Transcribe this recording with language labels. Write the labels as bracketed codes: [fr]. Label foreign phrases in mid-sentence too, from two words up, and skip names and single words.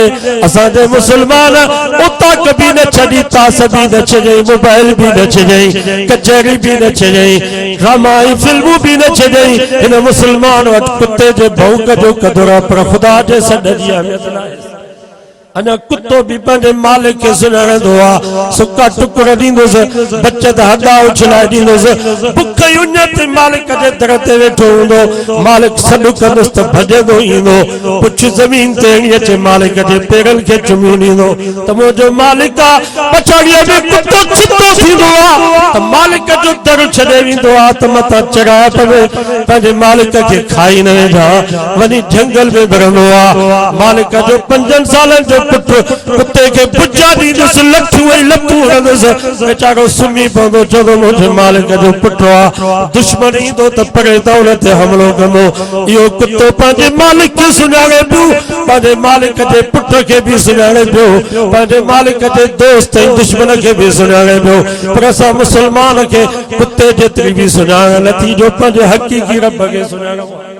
[sd] असा जे मुसलमान उता कभी न छड़ी तास भी न छजे मोबाइल भी न छजे कचहरी भी न छजे ड्रामाई फिल्मू भी न छॾई इन मुसलमान वटि कुत्ते जे भौंक जो कदुर आहे पर ख़ुदा जे सॾ जी अहमियत न आहे अना कुत्तो भी पंहिंजे मालिक खे सुञाणंदो आहे सुका टुकड़ ॾींदुसि बचत हदा उछलाए ॾींदुसि बुख उञ ते मालिक जे दर ते वेठो हूंदो मालिक सॾु कंदुसि त भॼंदो ईंदो पुछ ज़मीन ते हणी अचे मालिक जे पेरनि खे चुमी ॾींदो त मुंहिंजो मालिक आहे पछाड़ीअ में कुत्तो छितो थींदो आहे त मालिक जो दर छॾे वेंदो आहे त मथां चढ़ाए पवे पंहिंजे मालिक खे खाई न वेंदा वञी जंगल में भरंदो आहे मालिक जो 5 सालनि जो कुत्ते के बुझा ॾींदुसि लथूं हणंदुसि वेचारो सुम्ही पवंदो चवंदो मुंहिंजे मालिक जो पुटु आहे दुश्मन ईंदो त परे त उन ते हमिलो कंदो इहो कुत्तो पंहिंजे मालिक खे सुञाणे पियो पंहिंजे मालिक जे पुट खे बि सुञाणे पियो पंहिंजे मालिक जे दोस्त ऐं दुश्मन खे बि सुञाणे पियो पर असां मुसलमान खे कुत्ते जेतिरी बि सुञाण नथी जो पंहिंजे हक़ीक़ी रब खे सुञाणो